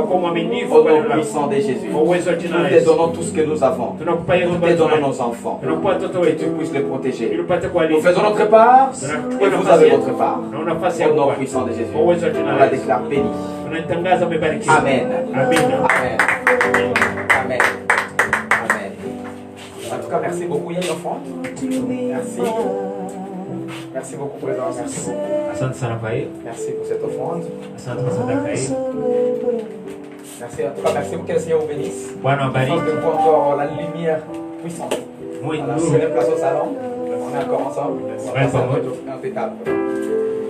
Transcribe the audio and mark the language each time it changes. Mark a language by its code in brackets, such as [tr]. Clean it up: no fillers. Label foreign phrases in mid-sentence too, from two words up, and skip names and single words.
[sw] Kwa mwaminifu [fr] Au [sw] kwa [fr] nom [sw] neno lako. [fr] puissant de Jésus, [sw] Kwa uwezo wa jina [fr] nous [sw] la [fr] te [sw] Yesu. [fr] donnons tout ce que nous avons. [sw] Tunakupa yetu [fr] Nous te [sw] ambayo [fr] donnons [sw] tunayo. [fr] nos enfants. [sw] Tunakupa watoto [fr] Que [sw] wetu. [fr] tu puisses les protéger. [sw] Ili upate [fr] Nous [sw] kuwalinda. [fr] faisons notre part [sw] Tunachukua [fr] et vous [sw] nafasi [fr] avez [sw] yetu. [fr] votre part. [sw] Na nafasi ya [fr] Au nom [sw] Bwana. [fr] puissant de Jésus, [sw] Kwa uwezo wa [fr] on [sw] jina la [fr] la [sw] Yesu. [fr] déclare bénie. [sw] Tunaitangaza umebarikiwa. [fr] Amen. [sw] Amina. [fr] Amen. Amen. Amen. En tout cas, merci beaucoup, Yann Enfant. Merci. Merci beaucoup pour les enfants. Merci beaucoup. [sw] Asante sana kwa hiyo. [fr] Merci pour cette offrande. [sw] Asante kwa sadaka hiyo. [fr] Merci en tout cas, merci pour que le Seigneur vous bénisse. [sw] Bwana [fr] Je pense [sw] wabariki. [fr] que pour encore la lumière puissante. [sw] Mwe [fr] Voilà, [sw] nuru. [fr] c'est la place au salon. On est encore ensemble. On va Ouais, passer pas un peu de table.